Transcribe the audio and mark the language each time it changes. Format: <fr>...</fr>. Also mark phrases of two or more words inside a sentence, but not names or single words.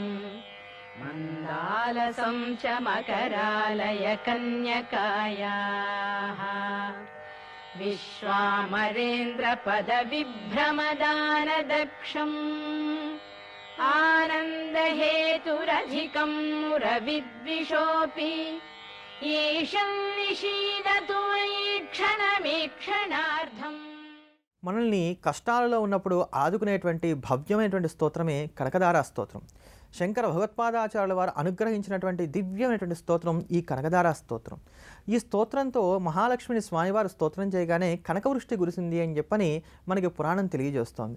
<sa>मन्दालसं च मकरालय कन्यकायाः विश्वामरेन्द्रपदविभ्रमदानदक्षम् आनन्दहेतुरधिकं मुरविद्विषोऽपि ईशं निषीदतु मयि क्षणमीक्षणार्थम्</sa> <te>మనల్ని కష్టాలలో ఉన్నప్పుడు ఆదుకునేటువంటి భవ్యమైనటువంటి స్తోత్రమే కనకదార స్తోత్రం. శంకర భగవత్పాదాచార్యుల వారు అనుగ్రహించినటువంటి దివ్యమైనటువంటి స్తోత్రం ఈ కనకదార స్తోత్రం. ఈ స్తోత్రంతో మహాలక్ష్మిని స్వామివారు స్తోత్రం చేయగానే కనకవృష్టి కురిసింది అని చెప్పని మనకి పురాణం తెలియజేస్తోంది.</te>